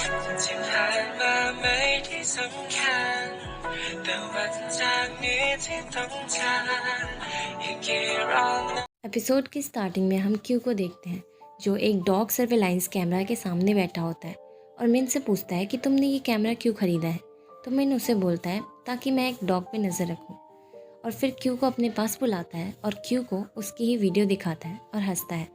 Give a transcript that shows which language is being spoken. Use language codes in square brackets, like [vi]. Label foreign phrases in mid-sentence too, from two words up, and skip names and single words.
[th] ที่ผ่านมาไม่ได้สำคัญแต่วันจากนี้ที่ต้องจากอีกกี่รอบ [hi] एपिसोड की स्टार्टिंग में हम क्यू को देखते हैं जो एक [en] dog surveillance camera [hi] के सामने बैठा होता है और मिन से पूछता है कि तुमने ये कैमरा क्यों ख़रीदा है। तो मिन उसे बोलता है ताकि मैं एक डॉग पे नज़र रखूं। और फिर क्यू को अपने पास बुलाता है और क्यू को उसकी ही वीडियो दिखाता है और हंसता है।